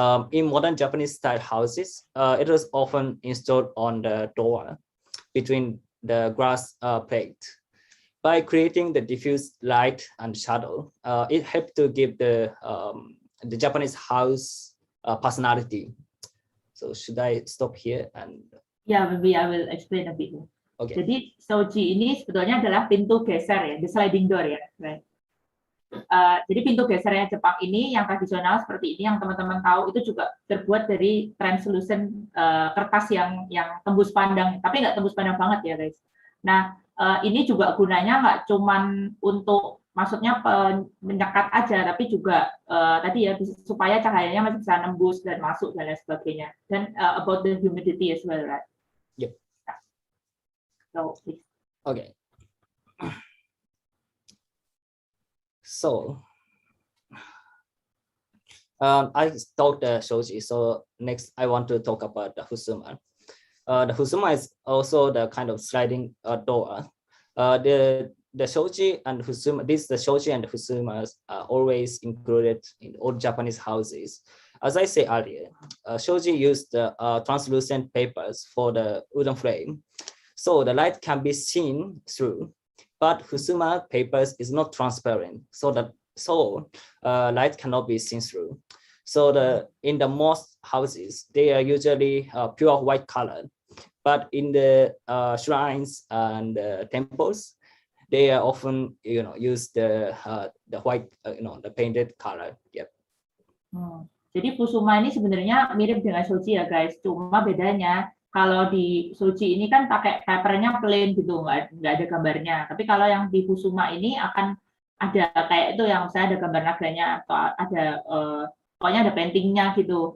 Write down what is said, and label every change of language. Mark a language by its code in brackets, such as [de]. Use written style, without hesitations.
[en] In modern Japanese style houses, it is often installed on the door between the glass plate. By creating the diffuse light and shadow, it helps to give the Japanese house personality. So should I stop here? And yeah, maybe I will explain a bit. Okay. [id] Jadi shoji ini sebetulnya adalah pintu geser ya, [en] the sliding door [id] ya, [en] right? [id] Jadi pintu gesernya Jepang ini yang tradisional seperti ini yang teman-teman tahu itu juga terbuat dari translucent kertas yang tembus pandang, tapi nggak tembus pandang banget ya guys. Nah ini juga gunanya nggak cuman untuk maksudnya menyekat aja, tapi juga tadi ya supaya cahayanya masih bisa nembus dan masuk dan lain sebagainya. [en] Dan about the humidity as well, right? Yep. So please. Okay. So I talked the shoji. So next I want to talk about the husuma. The husuma is also the kind of sliding door. The shoji and husuma, the shoji and husumas are always included in old Japanese houses. As I said earlier, shoji used translucent papers for the wooden frame, so the light can be seen through. But husuma papers is not transparent, so light cannot be seen through. So in the most houses, they are usually pure white color, but in the shrines and temples, they are often use the white the painted color. Yep. [id] Jadi fusuma ini sebenarnya mirip dengan shoji ya guys, cuma bedanya kalau di shoji ini kan pakai papernya plain gitu, nggak ada gambarnya. Tapi kalau yang di fusuma ini akan ada kayak itu yang misalnya ada gambar naganya atau ada pokoknya ada paintingnya gitu.